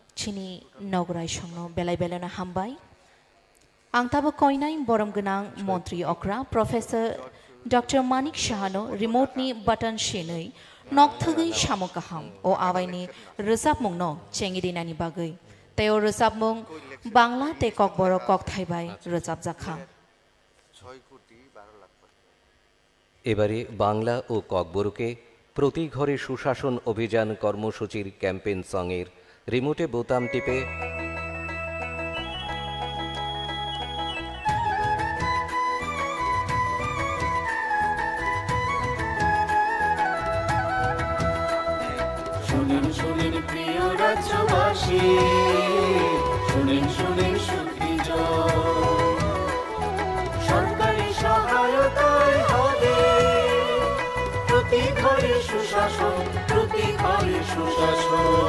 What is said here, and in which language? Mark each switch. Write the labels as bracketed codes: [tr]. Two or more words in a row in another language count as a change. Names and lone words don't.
[trp] Chini nograi shongno belai belana hambai. Ang tabo koinai borom ganang Montri Okra Professor Dr. Manik Shahano remote ni button shenai nokthagi shamokaham o awaini resap mungno chengirinani bagai. Teo resap mung Bangla te kokboro kok thaibai resap jakha. [bn] 6 কোটি 12 লাখ টাকা এবারে বাংলা ও ককবরকে প্রতি ঘরে সুশাসন অভিযান কর্মসূচির ক্যাম্পেইন সঙের রিমোটে বোতাম টিপে শুনেন শুনেন প্রিয় রাজ্যবাসী, শুনেন শুনেন সুখী সরকারি সহায়তায় হবে প্রতি ঘরে সুশাসন, প্রতি ঘরে সুশাসন।